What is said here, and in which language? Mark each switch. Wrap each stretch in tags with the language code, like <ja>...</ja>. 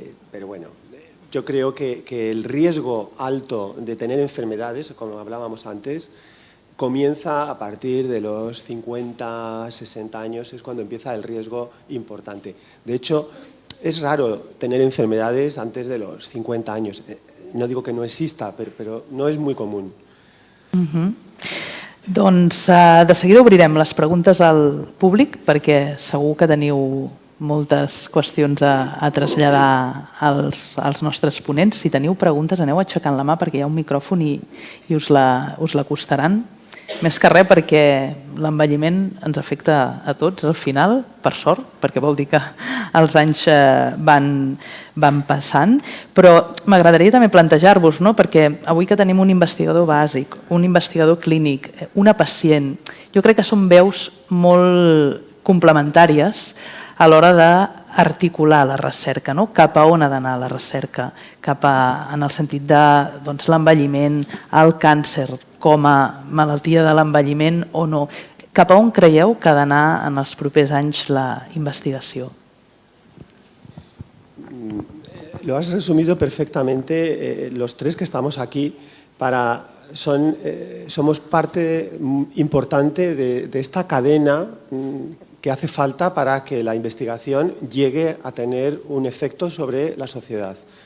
<es>Pero bueno, yo creo que el riesgo alto de tener enfermedades, como hablábamos antes, comienza a partir de los 50, 60 años, es cuando empieza el riesgo importante. De hecho, es raro tener enfermedades antes de los 50 años. No digo que no exista, pero no es muy común.</es> <ca>Doncs de seguida obrirem les preguntes al públic perquè segur que teniu moltes qüestions a traslladar als nostres ponents. Si teniu preguntes, aneu aixecant la mà perquè hi ha un micròfon i us l'acostaran. Més que res perquè l'envelliment ens afecta a tots al final, per sort, perquè vol dir que els anys van passant. Però m'agradaria també plantejar-vos, perquè avui que tenim un investigador bàsic, un investigador clínic, una pacient, jo crec que són veus molt complementàries a l'hora d'articular la recerca, cap a on ha d'anar la recerca, en el sentit de l'envelliment, el càncer com a malaltia de l'envelliment o no. Cap a on creieu que ha d'anar en els propers anys la investigació?</ca> <es>Lo has resumido perfectamente. Los tres que estamos aquí somos parte importante de esta cadena que hace falta para que la investigación llegue a tener un efecto sobre la sociedad.</es>